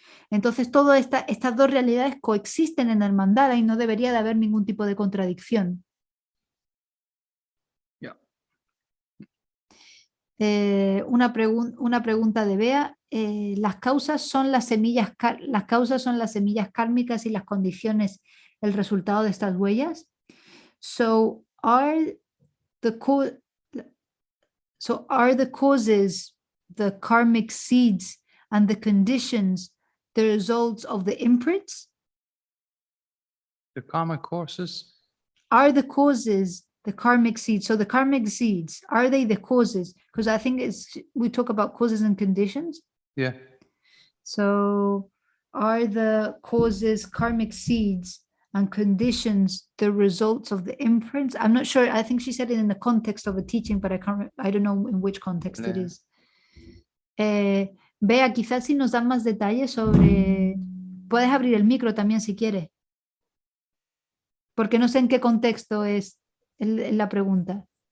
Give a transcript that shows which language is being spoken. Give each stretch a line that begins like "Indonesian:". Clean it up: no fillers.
Spanish: Entonces, todas estas dos realidades coexisten en el mandala y no debería de haber ningún tipo de contradicción.
English: Yeah.
Spanish: Una pregunta de Bea. Las causas son las semillas kármicas y las condiciones el resultado de estas huellas.
English: So are the causes the karmic seeds and the conditions the results of the imprints? The karmic courses. Are the causes the karmic seeds? So the karmic seeds, are they the causes? Because I think we talk about causes and conditions. Yeah. So are the causes karmic seeds and conditions the results of the imprints? I'm not sure. I think she said it in the context of a teaching, but I don't know in which context it is.
Spanish: Bea, quizás si nos dan más detalles sobre... Puedes abrir el micro también si quieres. Porque no sé en qué contexto es la pregunta.